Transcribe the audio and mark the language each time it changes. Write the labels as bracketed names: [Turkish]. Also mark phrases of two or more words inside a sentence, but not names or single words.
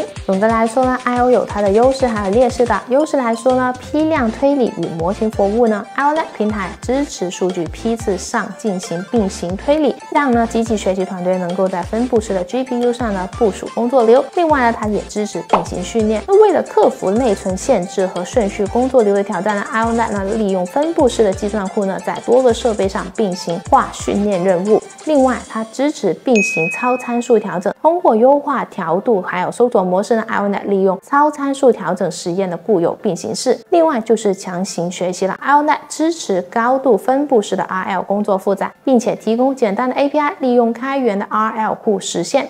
[Chinese] 總的來說呢 ，IO 有它的優勢還有劣勢的。優勢來說呢，批量推理與模型服務呢 ，IONET 平台支持數據批次上進行並行推理，讓呢機器學習團隊能夠在分布式的 GPU 上呢部署工作流。另外呢，它也支持並行訓練。那為了克服內存限制和順序工作流的挑戰呢 ，IONET 呢利用分布式的計算庫呢，在多個設備上並行化訓練任務。另外，它支持并行超参数调整，通过优化调度还有搜索模式呢 ，IONET 利用超参数调整实验的固有并行式。另外就是强行学习了 IONET 支持高度分布式的 RL 工作负载，并且提供简单的 API， 利用开源的 RL 库实现。